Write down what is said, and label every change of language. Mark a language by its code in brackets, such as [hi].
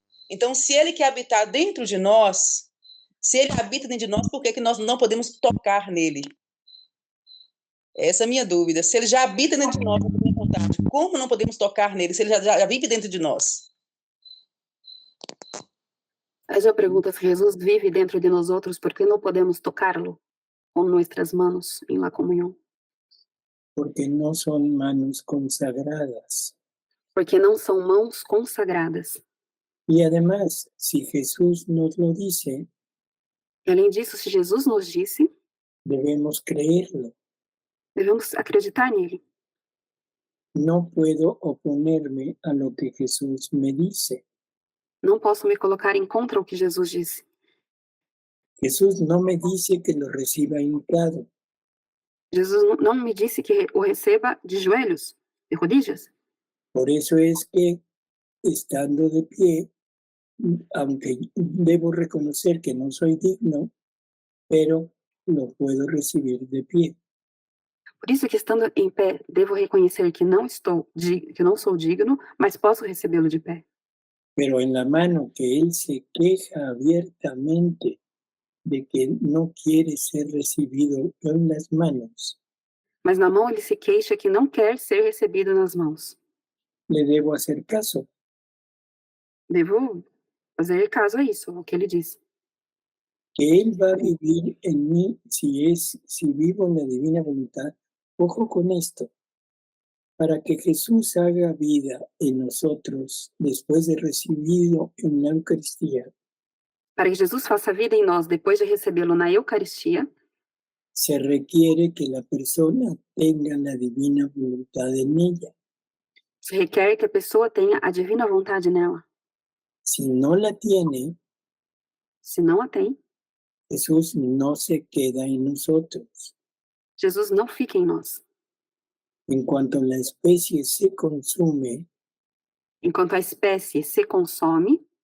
[pt] Então, se ele quer habitar dentro de nós, se ele habita dentro de nós, por que nós não podemos tocar nele? Essa é a minha dúvida. Se ele já habita dentro de nós, a boa vontade, como não podemos tocar nele, se ele já vive dentro de nós? [es] Ella pregunta si Jesús vive dentro de nosotros, ¿por qué no podemos tocarlo con nuestras manos en la comunión? porque no son manos consagradas. [pt] Porque não são mãos consagradas. [es] Y además, si Jesús nos lo dice, [pt] E além disso, se Jesus nos disse, [es] debemos creerlo. [pt] devemos acreditar nele. [es] No puedo oponerme a lo que Jesús me dice. [pt] Não posso me colocar em contra o que Jesus disse. [es] Jesús no me dice que lo reciba hincado. [pt] Jesus não me disse que o receba de joelhos, [es] de rodillas. Por eso es que, estando de pie, aunque debo reconocer que no soy digno, pero lo puedo recibir de pie. [pt] Por isso que, estando em pé, devo reconhecer que não sou digno, mas posso recebê-lo de pé. [es] Pero en la mano que él se queja abiertamente de que no quiere ser recibido en las manos, [pt] Mas na mão ele se queixa que não quer ser recebido nas mãos. [es] le debo hacer caso. [pt] Devo fazer caso a isso, ao que ele diz. [es] Que él va a vivir en mí si vivo en la divina voluntad. Ojo con esto. Para que Jesús haga vida en nosotros después de recibido en la Eucaristía, [pt] Para que Jesus faça vida em nós depois de recebê-lo na Eucaristia, [es] se requiere que la persona tenga la divina voluntad en ella. [pt] se requer que a pessoa tenha a divina vontade nela. [es] Si no la tiene, [pt] Se não a tem, [es] Jesús no se queda en nosotros. [pt] Jesus não fica em nós. [es] En cuanto la especie se consume, [pt] Enquanto a espécie se consome,